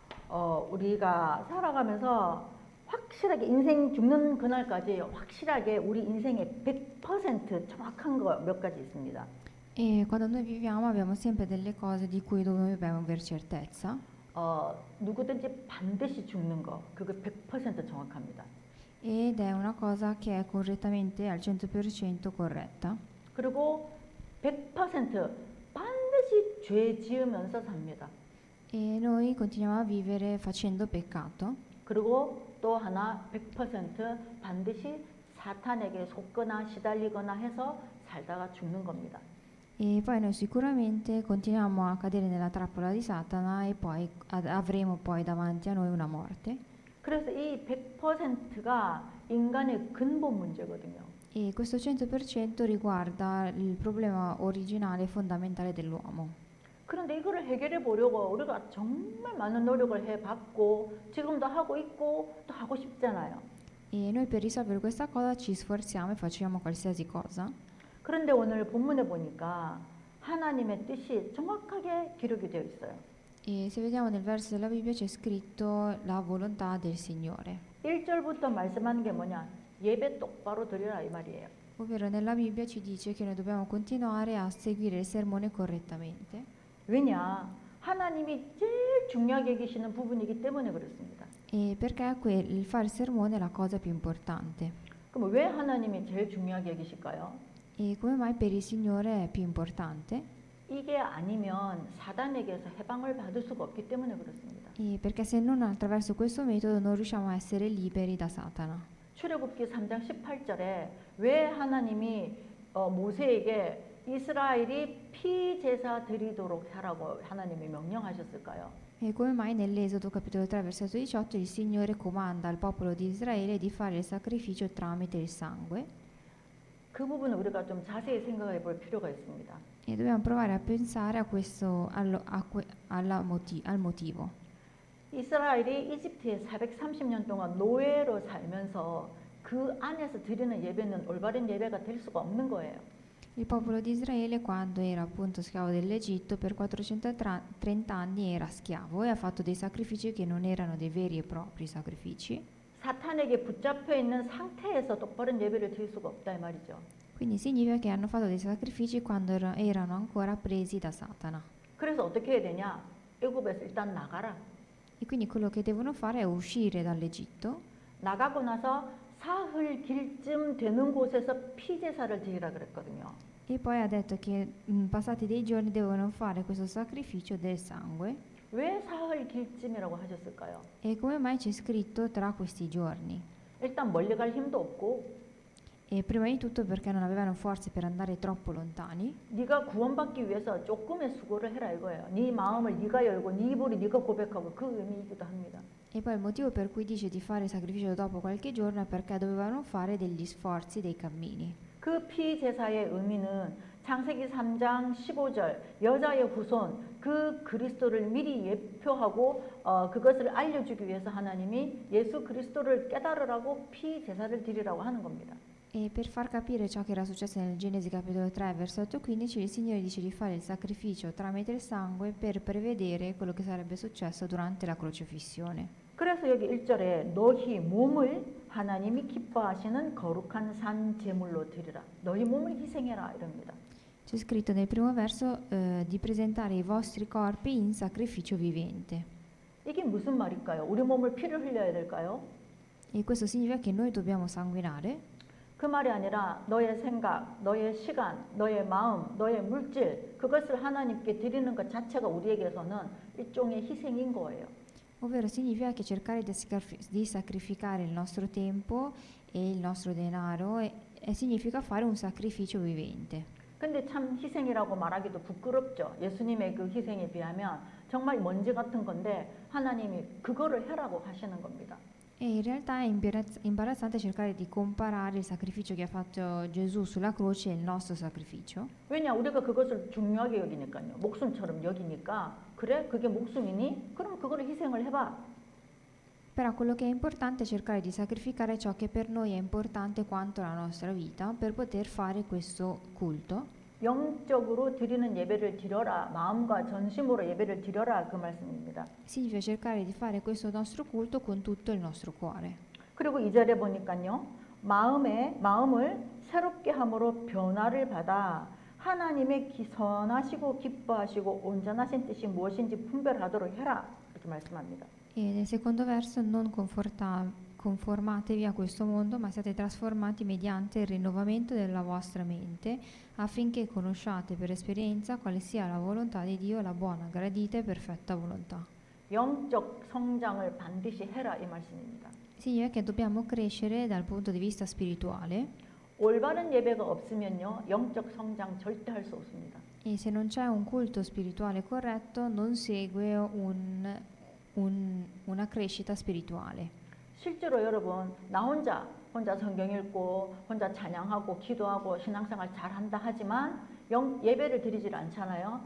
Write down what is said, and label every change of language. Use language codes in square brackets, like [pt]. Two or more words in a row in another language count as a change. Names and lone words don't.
[ko] 우리가 살아가면서 확실하게 인생 죽는 그날까지 확실하게 우리 인생의 100% 정확한 거 몇 가지 있습니다. [it] E quando noi viviamo abbiamo sempre delle cose di cui dobbiamo avere certezza. [ko] 누구든지 반드시 죽는 거 그거 100% 정확합니다. [it] Ed è una cosa che è correttamente al 100% corretta. [ko] 그리고 100% 반드시 죄 지으면서 삽니다. [it] E noi continuiamo a vivere facendo peccato. [ko] 그리고 또 하나 100% 반드시 사탄에게 속거나 시달리거나 해서 살다가 죽는 겁니다. [it] E poi noi sicuramente continuiamo a cadere nella trappola di Satana e poi avremo poi davanti a noi una morte. [ko] 그래서 이 100%가 인간의 근본 문제거든요. [it] E questo 100% riguarda il problema originale e fondamentale dell'uomo. [ko] 그런데 이거를 해결해 보려고 우리가 정말 많은 노력을 해봤고 지금도 하고 있고 또 하고 싶잖아요. [it] E noi per risolvere questa cosa ci sforziamo e facciamo qualsiasi cosa. [ko] 그런데 오늘 본문에 보니까 하나님의 뜻이 정확하게 기록이 되어 있어요. [it] E se vediamo nel verso della Bibbia c'è scritto la volontà del Signore. [ko] 1절부터 말씀하는 게 뭐냐? 예배 똑바로 드리라 이 말이에요. [it] Ovvero nella Bibbia ci dice che noi dobbiamo continuare a seguire il sermone correttamente. [ko] 왜냐? 하나님이 제일 중요하게 여기시는 부분이기 때문에 그렇습니다. [it] E perché il fare il sermone è la cosa più importante. [ko] 그럼 왜 하나님이 제일 중요하게 여기실까요? [it] E come mai per il Signore è più importante? [ko] 이게 아니면 사단에게서 해방을 받을 수가 없기 때문에 그렇습니다. [it] E perché se non attraverso questo metodo non riusciamo a essere liberi da Satana. [ko] 출애굽기 3장 18절에 왜 하나님이 모세에게 이스라엘이 피제사 드리도록 하라고 하나님이 명령하셨을까요? [it] E come mai nell'Esodo capitolo 3 versetto 18 il Signore comanda al popolo di Israele di fare il sacrificio tramite il sangue? [ko] 그 부분을 우리가 좀 자세히 생각해 볼 필요가 있습니다. [it] E dobbiamo provare a pensare a questo, al motivo. [ko] 이스라엘이 이집트에 430년 동안 노예로 sal면서 그 안에서 드리는 예배는 올바른 예배가 될 수가 없는 거예요. [it] Il popolo di Israele quando era appunto schiavo dell'Egitto per 430 anni era schiavo e ha fatto dei sacrifici che non erano dei veri e propri sacrifici. [ko] 사탄에게 붙잡혀 있는 상태에서 똑바른 예배를 드릴 수가 없다 이 말이죠. [it] Quindi significa che hanno fatto dei sacrifici quando erano ancora presi da Satana. [ko] 그래서 어떻게 해야 되냐? 애굽에서 일단 나가라. [it] E quindi quello che devono fare è uscire dall'Egitto [ko] 나가고 나서 사흘 길쯤 되는 곳에서 피제사를 드리라 그랬거든요. [it] e poi ha detto che passati dei giorni devono fare questo sacrificio del sangue. [ko] 왜 사흘 길쯤이라고 하셨을까요? [it] E come mai c'è scritto tra questi giorni? [ko] 일단 멀리 갈 힘도 없고 [it] E prima di tutto perché non avevano forze per andare troppo lontani. [ko] 네가 구원받기 위해서 조금의 수고를 해라 이거예요. 네 마음을 네가 열고 네 입으로 네가 고백하고 그 의미이기도 합니다. [it] E poi il motivo per cui dice di fare il sacrificio dopo qualche giorno è perché dovevano fare degli sforzi, dei cammini. [ko] 그 피제사의 의미는 창세기 3장 15절 여자의 후손 그 그리스도를 미리 예표하고 그것을 알려주기 위해서 하나님이 예수 그리스도를 깨달으라고 피제사를 드리라고 하는 겁니다. [it] E per far capire ciò che era successo nel Genesi capitolo 3 versetto 15 il Signore dice di fare il sacrificio tramite il sangue per prevedere quello che sarebbe successo durante la crocefissione. [ko] 그래서 여기 1절에 너희 몸을 하나님이 기뻐하시는 거룩한 산 제물로 드리라. 너희 몸을 희생해라 이럽니다. [it] C'è scritto nel primo verso di presentare i vostri corpi in sacrificio vivente. [ko] 이게 무슨 말일까요? 우리 몸을 피를 흘려야 될까요? [it] E questo significa che noi dobbiamo sanguinare. [ko] 그 말이 아니라 너의 생각, 너의 시간, 너의 마음, 너의 물질 그것을 하나님께 드리는 것 자체가 우리에게서는 일종의 희생인 거예요. [it] Ovvero significa che cercare di sacrificare il nostro tempo e il nostro denaro significa fare un sacrificio vivente. [ko] 근데 참 희생이라고 말하기도 부끄럽죠. 예수님의 그 희생에 비하면 정말 먼지 같은 건데 하나님이 그거를 해라고 하시는 겁니다. [it] E in realtà è imbarazzante cercare di comparare il sacrificio che ha fatto Gesù sulla croce e il nostro sacrificio. [ko] 왜냐? 우리가 그것을 중요하게 여기니까요. 목숨처럼 여기니까 그래? 그게 목숨이니? 그럼 그거를 희생을 해봐. [it] Però quello che è importante è cercare di sacrificare ciò che per noi è importante quanto la nostra vita per poter fare questo culto. [ko] 영적으로 드리는 예배를 드려라. 마음과 전심으로 예배를 드려라. 그 말씀입니다. [it] Significa cercare di fare questo nostro culto con tutto il nostro cuore. [ko] 그리고 2절에 보니까요. 마음을 새롭게 함으로 변화를 받아 하나님의 선하시고 기뻐하시고 온전하신 뜻이 무엇인지 분별하도록 해라. 이렇게 말씀합니다. [it] E nel secondo verso, non conformatevi a questo mondo, ma siate trasformati mediante il rinnovamento della vostra mente, affinché conosciate per esperienza quale sia la volontà di Dio, la buona, gradita e perfetta volontà. [ko] 영적 성장을 반드시 해라 이 말씀입니다. [it] Significa che dobbiamo crescere dal punto di vista spirituale [ko] 올바른 예배가 없으면요. 영적 성장 절대 할 수 없습니다. [it] e se non c'è un culto spirituale corretto non segue una crescita spirituale. [ko] 실제로 여러분 나 혼자 성경 읽고 혼자 찬양하고 기도하고 신앙생활 잘한다 하지만 예배를 드리질 않잖아요.